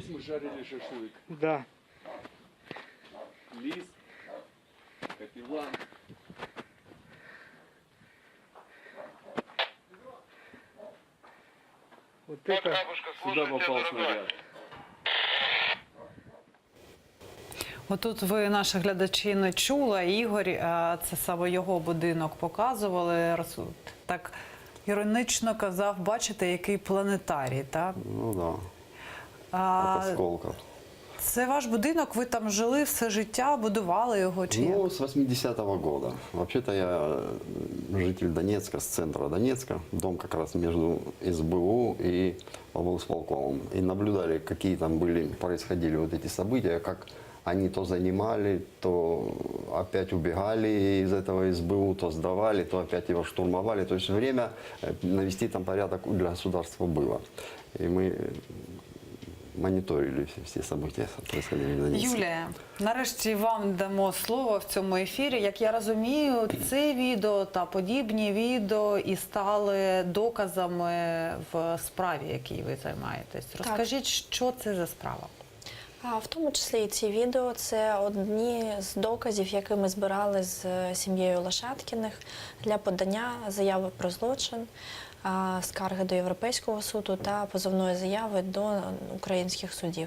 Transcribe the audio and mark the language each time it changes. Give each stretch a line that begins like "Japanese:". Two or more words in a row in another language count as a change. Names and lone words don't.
Russian: жарили шашлык. Да. Лис, капеллан. Вот это... Сюда попал снаряд.
Ukrainian: Отут ви, наші глядачі, не чули. Ігор, це саме його будинок показували. Так іронічно казав, бачите, який планетарій, так?
Russian: Ну да, от осколков.
Ukrainian: Це ваш будинок, ви там жили все життя, будували його чи як? Ну,
Russian: с 80-го года. Вообще-то я житель Донецка, с центра Донецка. Дом как раз между СБУ и облсполкомом. И наблюдали, какие там происходили вот эти события, как они то занимали, то опять убегали из этого СБУ, то сдавали, то опять его штурмовали. То есть время навести там порядок для государства было. И мы
Ukrainian: моніторили всі
Russian: события, происходили в Донецьку.
Ukrainian: Юлія, нарешті вам дамо слово в цьому ефірі. Як я розумію, це відео та подібні відео і стали доказами в справі, якій ви займаєтесь. Розкажіть, що це за справа? В тому числі і ці відео – це одні з доказів, які ми збирали з сім'єю Лошадкіних для подання заяви про злочин, скарги до Європейського суду та позовної заяви до українських судів.